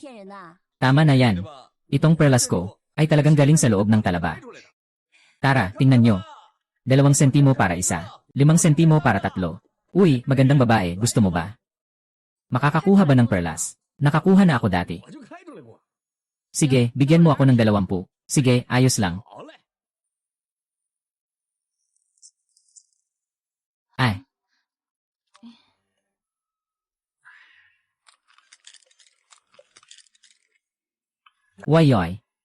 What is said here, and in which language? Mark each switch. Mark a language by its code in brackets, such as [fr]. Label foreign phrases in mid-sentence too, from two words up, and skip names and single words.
[tl] Tama na yan. Itong perlas ko ay talagang galing sa loob ng talaba. Tara, tingnan nyo. 2 sentimo para isa. 5 sentimo para 3. Uy, magandang babae, gusto mo ba? Makakakuha ba ng perlas? Nakakuha na ako dati. [zh] 我就开出来过。 [tl] Sige, bigyan mo ako ng 20. Sige, ayos lang. [zh] 好嘞。 [tl] Ay. Wayoy.